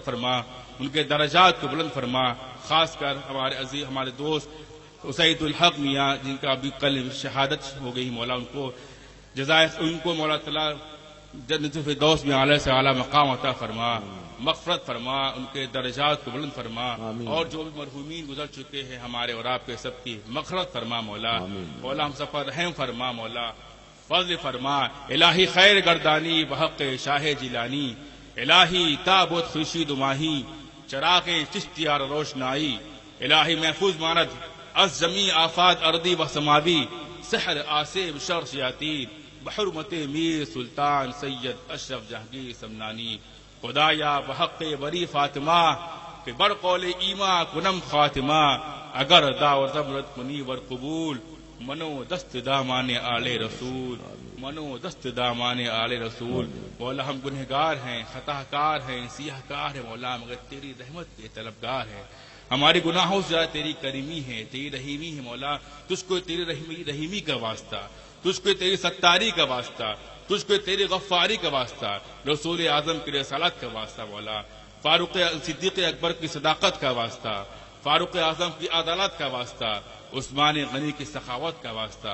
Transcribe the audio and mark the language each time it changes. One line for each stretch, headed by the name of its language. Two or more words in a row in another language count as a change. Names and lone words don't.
Urdu: فرما، ان کے درجات کو بلند فرما، خاص کر ہمارے عزیز ہمارے دوست اسید الحق میاں جن کا ابھی کل شہادت ہو گئی مولا، ان کو جزائے ان کو مولا تعالیٰ جنت الفردوس میں اعلیٰ سے اعلیٰ مقام عطا فرما، مغفرت فرما، ان کے درجات کو بلند فرما، اور جو بھی مرحومین گزر چکے ہیں ہمارے اور آپ کے سب کی مغفرت فرما مولا، مولا ہم سب پر رحم فرما مولا، فضل فرما،
Persian: الہی خیر گردانی بحق شاہ جیلانی، الہی تابوت خورشید ماہی چراغ چشتیار روشنائی، الہی محفوظ ماند از جمی آفات ارضی و سماوی، سحر آسیب شر شیاطین، بحرمت میر سلطان سید اشرف جہانگیر سمنانی، خدایا بحق بری فاطمہ کہ بر قول ایما کنم خاتمہ، اگر دعوت زمرت کنی ور قبول، منو دست دامان آل رسول، منو دست دامان آل رسول،
Urdu: مولا ہم گنہگار ہیں، خطا کار ہیں، سیاہ کار ہیں مولا، مگر تیری رحمت کے طلبگار ہیں، ہمارے گناہوں سے زیادہ تیری کریمی ہے، تیری رحیمی ہے مولا، تجھ کو تیری رحیمی کا واسطہ، تجھ کو تیری ستاری کا واسطہ، تجھ کو تیری غفاری کا واسطہ، رسول اعظم کی رسالت کا واسطہ مولا، فاروق صدیق اکبر کی صداقت کا واسطہ، فاروق اعظم کی عدالت کا واسطہ، عثمان غنی کی سخاوت کا واسطہ،